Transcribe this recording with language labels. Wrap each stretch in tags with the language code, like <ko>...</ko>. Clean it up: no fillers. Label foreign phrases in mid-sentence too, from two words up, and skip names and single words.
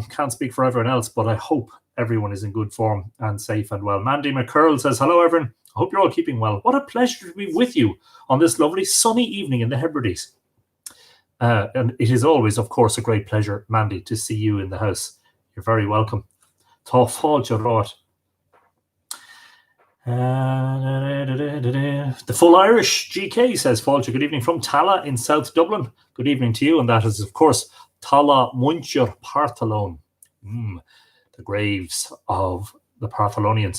<en>Can't speak for everyone else, but I hope everyone is in good form and safe and well. Mandy McCurl says, hello, everyone. I hope you're all keeping well. What a pleasure to be with you on this lovely sunny evening in the Hebrides. And it is always, of course, a great pleasure, Mandy, to see you in the house. You're very welcome.</en> <ga>Tá fáilte rát.</ga> <en>The Full Irish GK says, Fáilte, good evening from Tala in South Dublin. Good evening to you. And that is, of course, Tala Muncher Partholone. The graves of the Partholonians.</en>